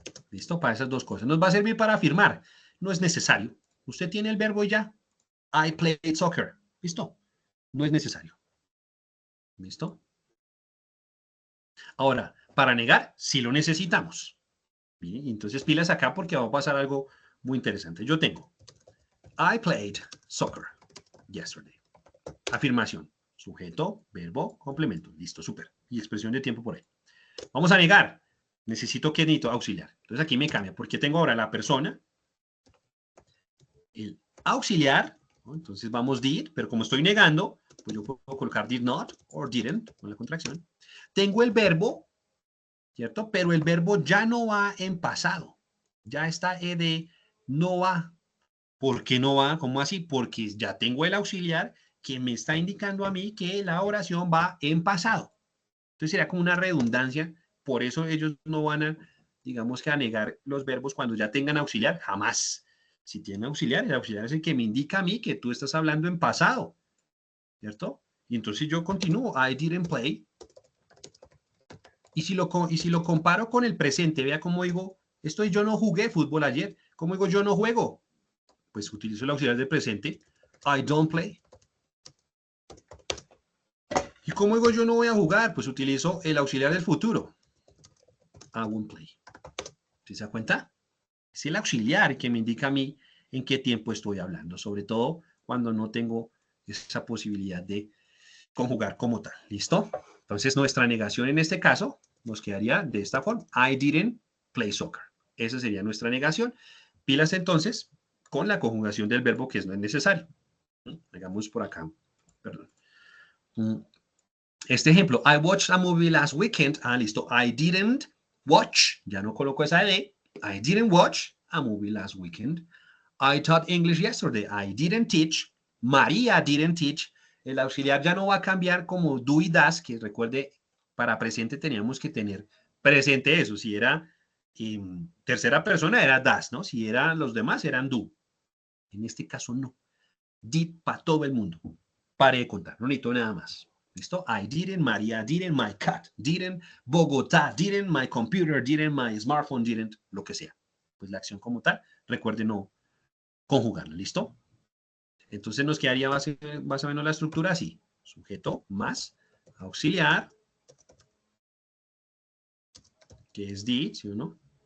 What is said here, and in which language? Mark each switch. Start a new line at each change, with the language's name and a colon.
Spanish: ¿Listo? Para esas dos cosas. Nos va a servir para afirmar. No es necesario. Usted tiene el verbo y ya.
English: I played soccer.
Spanish: ¿Listo? No es necesario. ¿Listo? Ahora, para negar, sí lo necesitamos. Bien, entonces pilas acá porque va a pasar algo muy interesante. Yo tengo
English: I played soccer yesterday.
Spanish: Afirmación. Sujeto, verbo, complemento. Listo, súper. Y expresión de tiempo por ahí. Vamos a negar. Necesito auxiliar. Entonces aquí me cambia porque tengo ahora la persona, el auxiliar, ¿no? Entonces vamos did, pero como estoy negando, pues yo puedo colocar
English: did not or didn't
Spanish: con la contracción. Tengo el verbo, ¿cierto? Pero el verbo ya no va en pasado. Ya está ed, no va. ¿Por qué no va? ¿Cómo así? Porque ya tengo el auxiliar que me está indicando a mí que la oración va en pasado. Entonces sería como una redundancia por eso ellos no van a, digamos que a negar los verbos cuando ya tengan auxiliar, jamás. Si tienen auxiliar, el auxiliar es el que me indica a mí que tú estás hablando en pasado, ¿cierto? Y entonces yo continúo,
English: I didn't play.
Spanish: Y si lo comparo con el presente, vea cómo digo, yo no jugué fútbol ayer. ¿Cómo digo yo no juego? Pues utilizo el auxiliar del presente,
English: I don't play.
Spanish: ¿Y cómo digo yo no voy a jugar? Pues utilizo el auxiliar del futuro,
English: I won't play.
Spanish: ¿Sí se da cuenta? Es el auxiliar que me indica a mí en qué tiempo estoy hablando, sobre todo cuando no tengo esa posibilidad de conjugar como tal. ¿Listo? Entonces nuestra negación en este caso nos quedaría de esta forma.
English: I didn't play soccer.
Spanish: Esa sería nuestra negación. Pilas entonces con la conjugación del verbo que no es necesario. Hagamos por acá. Perdón. Este ejemplo.
English: I watched a movie last weekend. Listo. I didn't watch.
Spanish: Ya no coloco esa de.
English: I didn't watch a movie last weekend. I taught English yesterday. I didn't teach. María didn't teach.
Spanish: El auxiliar ya no va a cambiar como do y das, que recuerde, para presente teníamos que tener presente eso. Si era tercera persona era das, ¿no? Si eran los demás eran do. En este caso no. Did para todo el mundo. Pare de contar, no necesito nada más. ¿Listo?
English: I didn't, María didn't, my cat didn't, Bogotá didn't, my computer didn't, my smartphone didn't,
Spanish: lo que sea. Pues la acción como tal, recuerde no conjugarla, ¿listo? Entonces nos quedaría más o menos la estructura así. Sujeto más auxiliar, que es did, ¿sí o no?